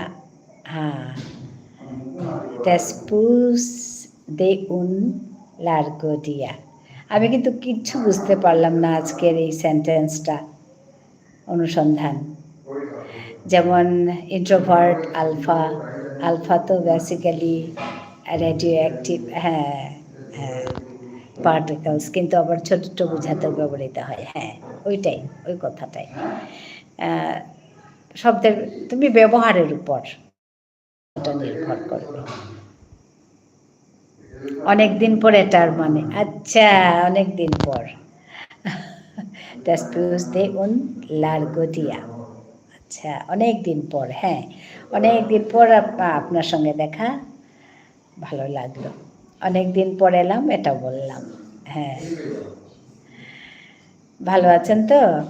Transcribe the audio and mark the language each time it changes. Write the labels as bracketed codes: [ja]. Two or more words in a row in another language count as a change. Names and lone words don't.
[es] Ah, después de un largo día. [bn] আমি কিন্তু কিচ্ছু বুঝতে পারলাম না আজকের এই সেন্টেন্সটা অনুসন্ধান। যেমন ইন্ট্রোভার্ট, আলফা, আলফা তো বেসিক্যালি [en] radio active, [bn] হ্যাঁ হ্যাঁ, পার্টিকেলস, কিন্তু আবার ছোট ছোট বোঝাতেও ব্যবহৃত হয়। হ্যাঁ, ওইটাই, ওই কথাটাই। শব্দের তুমি ব্যবহারের উপর এটা নির্ভর করবে। অনেক দিন পর এটার মানে, আচ্ছা অনেক দিন পর। [es] después de un largo día, [bn] আচ্ছা অনেক দিন পর। হ্যাঁ, অনেক দিন পর আপনার সঙ্গে দেখা, ভালো লাগলো। অনেক দিন পর এলাম, এটা বললাম। হ্যাঁ, ভালো আছেন তো?